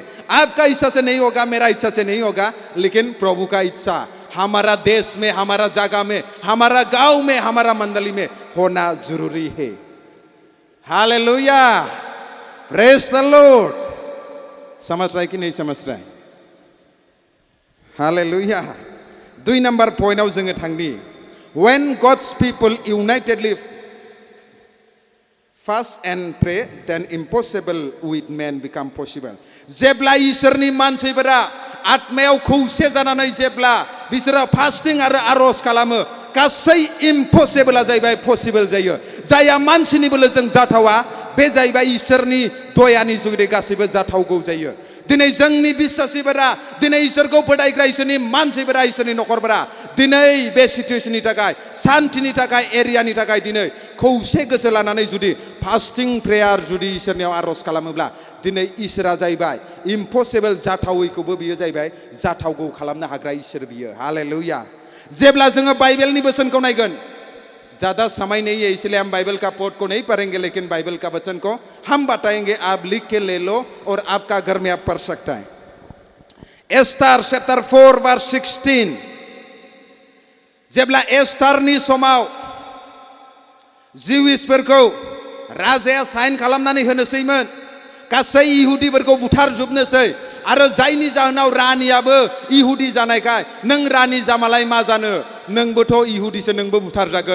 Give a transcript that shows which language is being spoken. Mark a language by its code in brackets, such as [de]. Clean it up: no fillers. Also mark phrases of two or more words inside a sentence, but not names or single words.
[hi] आपका इच्छा से नहीं होगा, मेरा इच्छा से नहीं होगा, लेकिन प्रभु का इच्छा हमारा देश में, हमारा जगह में, हमारा गांव में, हमारा मंडली में होना जरूरी है। [en] हालेलुया, praise the Lord. [hi] समझ रहा है कि नहीं समझ रहा है? [brx] हालेलुया। 2 नंबर पॉइंटआव जोङो थांनि। [en] When God's people unitedly fast and pray, then impossible with men become possible. [brx] जेब्ला इसोरनि मानसिफोरा आत्मायाव खौसे जानानै जेब्ला बिसोरो फास्टिं आरो आरज खालामो, गासै इम्पसिबोला जाहैबाय पसिबल जायो। जाया मानसिनि बोलोजों जाथावा, बे जाहैबाय इसोरनि दयानि जुगै गासैबो जाथावगौ जायो। दिनै जोंनि बिश्वासीफोरा, दिनै इसोरखौ फोथायग्रा इसोरनि मानसिफोरा, इसोरनि नखरफोरा दिनै बे सिचुएशननि थाखाय, शान्तिनि थाखाय, एरियानि थाखाय दिनै खौसे गोसो लानानै जुदि [en] fasting prayer [brx] जुदि इसोरनियाव आरज खालामोब्ला, दिनै इसोरा जाहैबाय इम्पसिबल जाथावैखौबो बियो जाहैबाय जाथावगौ खालामनो हाग्रा इसोर बियो। हालेलुया। जेब्ला जोङो बाइबेलनि बोसोनखौ नायगोन, [hi] ज़्यादा समय नहीं है इसलिए हम बाइबल का पोर्ट को नहीं पढ़ेंगे, लेकिन बाइबल का वचन को हम बताएंगे, आप लिख के ले लो और आपका घर में आप पढ़ सकता है। एस्तार चैप्टर 4 वर्स 16। [brx] जेब्ला एस्तारनि समाव जिउसफोरखौ राजाया साइन खालामनानै होनोसैमोन, गासै इहुदिफोरखौ बुथारजोबनोसै, आरो जायनि जाहोनाव रानियाबो इहुदी जानायखाय, नों रानि जामालाय मा जानो, नोंबोथ' इहुदिसो, नोंबो बुथार जागोन।